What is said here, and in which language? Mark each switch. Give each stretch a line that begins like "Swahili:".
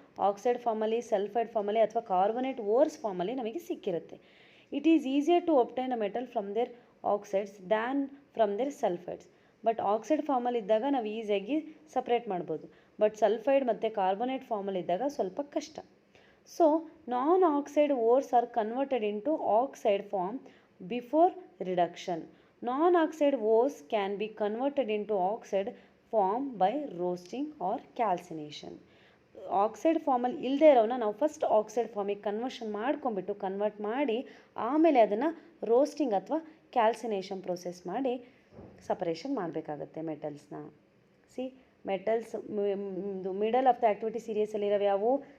Kannada: Oxide ಫಾರ್ಮಲ್ಲಿ, sulphide ಫಾರ್ಮಲ್ಲಿ ಅಥವಾ ಕಾರ್ಬೊನೇಟ್ ಓರ್ಸ್ ಫಾರ್ಮಲ್ಲಿ ನಮಗೆ ಸಿಕ್ಕಿರುತ್ತೆ.
English: It is easier to obtain a metal from their oxides than from their sulphides.
Kannada: But oxide ಫಾರ್ಮಲ್ಲಿ ಇದ್ದಾಗ ನಾವು ಈಸಿಯಾಗಿ ಸಪ್ರೇಟ್ ಮಾಡ್ಬೋದು. ಬಟ್ ಸಲ್ಫೈಡ್ ಮತ್ತು ಕಾರ್ಬೊನೇಟ್ ಫಾರ್ಮಲ್ಲಿ ಇದ್ದಾಗ ಸ್ವಲ್ಪ ಕಷ್ಟ.
English: So non-oxide ores are converted into oxide form before reduction. Non-oxide ores can be converted into oxide form by roasting or calcination.
Kannada: Oxide ಫಾರ್ಮಲ್ಲಿ ಇಲ್ಲದೆ ಇರೋನ ನಾವು ಫಸ್ಟ್ ಆಕ್ಸೈಡ್ ಫಾರ್ಮಿಗೆ ಕನ್ವರ್ಟ್ ಮಾಡಿ ಆಮೇಲೆ ಅದನ್ನು ರೋಸ್ಟಿಂಗ್ ಅಥವಾ ಕ್ಯಾಲ್ಸಿನೇಷನ್ ಪ್ರೋಸೆಸ್ ಮಾಡಿ ಸಪರೇಷನ್ ಮಾಡಬೇಕಾಗತ್ತೆ ಮೆಟಲ್ಸ್ನ. Metals middle of the activity ಸೀರೀಸಲ್ಲಿರೋವು ಯಾವುವು?